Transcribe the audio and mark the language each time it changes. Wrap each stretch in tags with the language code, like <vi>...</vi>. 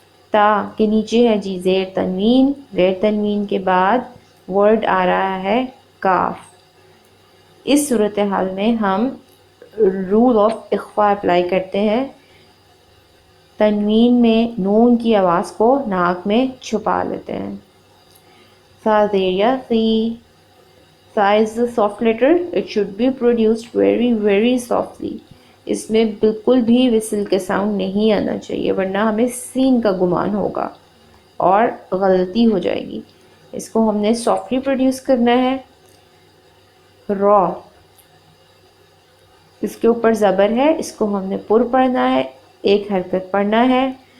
<ur>تا کے نیچے ہے جی زیر تنوین. زیر تنوین کے بعد ورڈ آ رہا ہے کاف. اس صورتحال میں ہم رول آف اخفاء اپلائی کرتے ہیں. تنوین میں نون کی آواز کو ناک میں چھپا لیتے ہیں.</ur> <en>Sa there si. Sa is a soft letter. It should be produced very very softly.</en> <ur>اس میں بالکل بھی وصل کے ساؤنڈ نہیں آنا چاہیے ورنہ ہمیں سین کا گمان ہوگا اور غلطی ہو جائے گی. اس کو ہم نے سافٹلی پروڈیوس کرنا ہے. را اس کے اوپر زبر ہے، اس کو ہم نے پر پڑھنا ہے، ایک حرکت پڑھنا ہے.</ur>